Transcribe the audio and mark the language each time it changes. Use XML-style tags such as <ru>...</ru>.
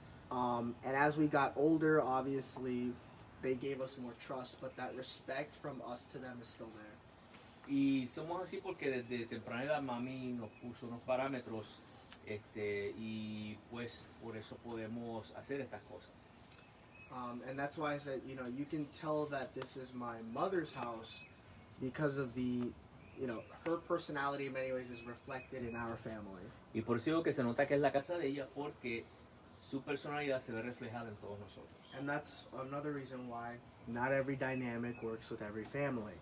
<en>And as we got older, obviously, they gave us more trust, but that respect from us to them is still there.</en> <es>Y somos así porque desde temprana edad mami nos puso unos parámetros y pues por eso podemos hacer estas cosas.</es> <en>And that's why I said, you can tell that this is my mother's house because of her personality in many ways is reflected in our family.</en> <es>Y por eso digo que se nota que es la casa de ella porque su personalidad se ve reflejada en todos nosotros.</es> <en>And that's another reason why not every dynamic works with every family.</en>